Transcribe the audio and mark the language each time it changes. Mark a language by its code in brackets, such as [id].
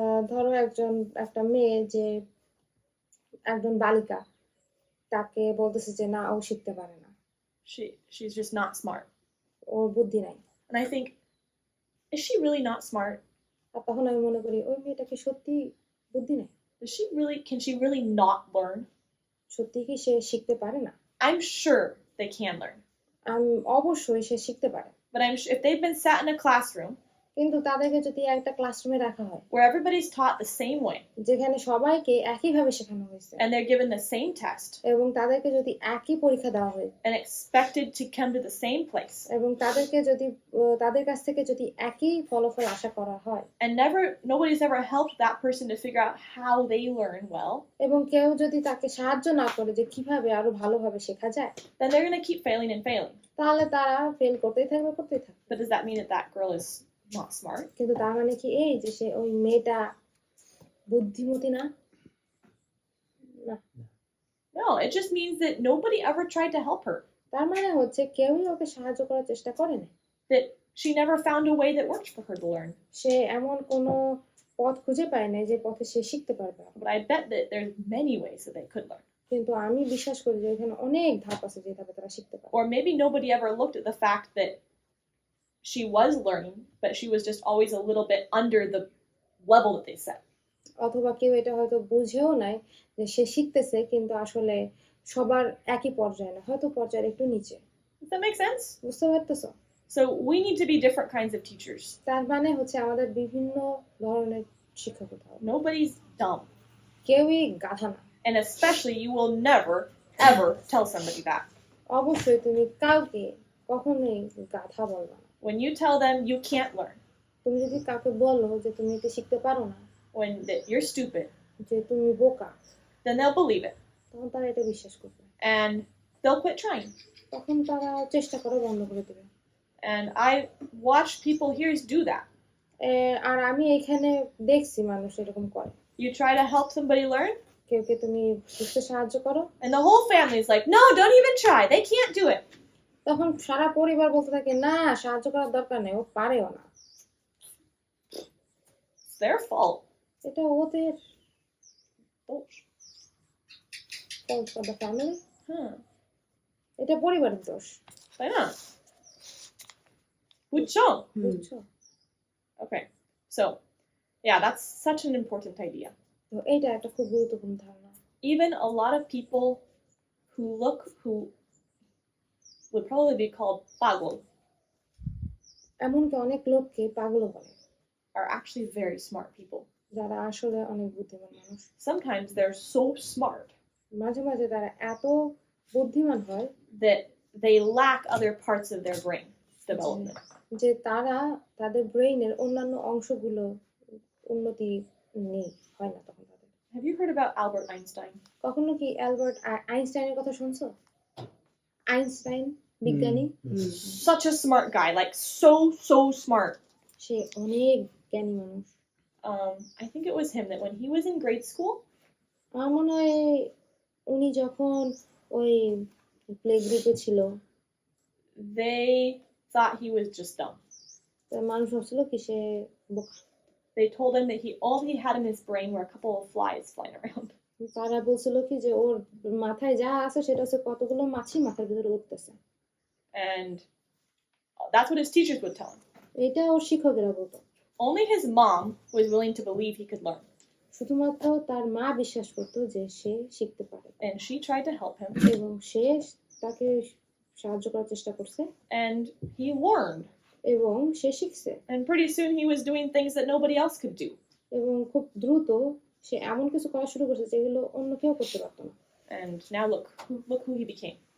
[bn] ধরো একটা মেয়ে যে একজন বালিকা, তাকে বলতেছে যে না ও শিখতে পারে না, [en] She's just not smart. [bn] ওর বুদ্ধি নাই। [en] And I think, is she really not smart? [bn] আর তখন আমি মনে করি ওই মেয়েটাকে সত্যি বুদ্ধি নাই, [en] Can she really not learn? [bn] সত্যি কি সে শিখতে পারে না? [en] I'm sure they can learn. [bn] আমি অবশ্যই সে শিখতে পারে, [en] But I'm sure if they've been sat in a classroom [bn] কিন্তু তাদেরকে যদি একটা ক্লাসরুমে রাখা হয় [en] where everybody's taught the same way [bn] যেখানে সবাইকে একইভাবে শেখানো হয়েছে, [en] and they're given the same test [bn] এবং তাদেরকে যদি একই পরীক্ষা দেওয়া হয় [en] and expected to come to the same place [bn] এবং তাদেরকে যদি তাদের কাছ থেকে যদি একই ফলাফল আশা করা হয়, [en] and nobody's ever helped that person to figure out how they learn well, [bn] এবং কেউ যদি তাকে সাহায্য না করে যে কিভাবে আরো ভালোভাবে শেখা যায়, [en] then they're going to keep failing and failing. [bn] তাহলে তারা ফেল করতেই থাকবে। [en] But does that mean that girl is not smart? [bn] কিন্তু তার মানে কি এই যে সে ওই মেয়েটা বুদ্ধিমতী না? না, [en] No, it just means that nobody ever tried to help her, [bn] তার মানে হচ্ছে কেউই ওকে সাহায্য করার চেষ্টা করে না, [en] that she never found a way that worked for her to learn. [bn] সে এমন কোনো পথ খুঁজে পায় না যে পথে সে শিখতে পারবে। [en] But I bet that there's many ways that they could learn. [bn] কিন্তু আমি বিশ্বাস করি যে এখানে অনেক ধাপ আছে যে ধাপে তারা শিখতে পারে। [en] Or maybe nobody ever looked at the fact that she was learning, but she was just always a little bit under the level that they set. [bn] অথবা কেউ এটা হয়তো বুঝেও নাই যে সে শিখতেছে, কিন্তু আসলে সবার একই পর্যায়ে না, হয়তো পর্যায়ের একটু নিচে। [en] Does that make sense? [bn] বুঝতে পারতেছো? [en] So we need to be different kinds of teachers. [bn] তার মানে হচ্ছে আমাদের বিভিন্ন ধরনের শিক্ষক হতে হবে। [en] Nobody's dumb. [bn] কেউই গাধা না। [en] And especially you will never, ever tell somebody that. [bn] অবশ্যই তুমি কাউকে কখনোই গাধা বলবে না। [en] When you tell them you can't learn, [bn] তুমি যদি কাউকে বলো যে তুমি এটা শিখতে পারো না, [en] that you're stupid, [bn] যে তুমি বোকা, [en] then they'll believe it. [bn] তখন তারা এটা বিশ্বাস করবে, [en] And they'll quit trying. [bn] তখন তারা চেষ্টা করা বন্ধ করে দেবে। [en] And I watch people here do that. [bn] আর আমি এখানে দেখছি মানুষ এরকম করে। [en] You try to help somebody learn, [bn] কেউকে তুমি শিখতে সাহায্য করো, [en] and the whole family's like, no, don't even try. They can't do it. [bn] তখন সারা পরিবার বলতে থাকে না সাহায্য করার দরকার নেই, ও পারেও না। [en] It's their fault. [bn] এটা ওদের Oh, [en] fault for the family, huh. [bn] এটা পরিবারের দোষ। তাই না? বুঝছো? বুঝছো? [en] Okay. So, yeah, that's such an important idea. [bn] তো এইটা একটা খুব গুরুত্বপূর্ণ ধারণা। [en] Even a lot of people who would probably be called pagol [bn] এমনকি অনেক লোককে পাগল বলে, [en] are actually very smart people. [bn] যারা আসলে অনেক বুদ্ধিমান মানুষ। [en] Sometimes they're so smart [bn] মাঝে মাঝে তারা এত বুদ্ধিমান হয় [en] that they lack other parts of their brain development. [bn] যে তারা তাদের ব্রেইনের অন্যান্য অংশগুলো উন্নতি নেই, হয় না তখন তাদের। [en] Have you heard about Albert Einstein? [bn] কখনো কি অ্যালবার্ট আইনস্টাইনের কথা শুনছো? আইনস্টাইন বিজ্ঞানী, [en] Such a smart guy, like so smart. [bn] সে অনেক জ্ঞানী মানুষ। [en] I think it was him that when he was in grade school, [bn] আমার মনে হয় উনি যখন ওই প্লে গ্রুপে ছিল [en] they thought he was just dumb. [bn] তা মানুষ ভাবছিল কি সে বোকা। [en] They told him that all he had in his brain were a couple of flies flying around. [bn] তারা বলছিল কি যে ওর মাথায় যা আছে সেটা হচ্ছে কতগুলো মাছি মাথার ভিতরে উঠতেছে। [en] And that's what his teachers would tell him. [bn] এটা ওর শিক্ষকেরা বলতো। [en] Only his mom was willing to believe he could learn. [bn] শুধুমাত্র তার মা বিশ্বাস করতো যে সে শিখতে পারে। [en] And she tried to help him. [bn] এবং সে তাকে সাহায্য করার চেষ্টা করছে। [en] And he learned. [bn] এবং সে শিখছে। [en] And pretty soon he was doing things that nobody else could do. [bn] এবং খুব দ্রুত সে এমন কিছু করা শুরু করছে যেগুলো অন্য কেউ করতে পারতো না। [en] And now look who he became.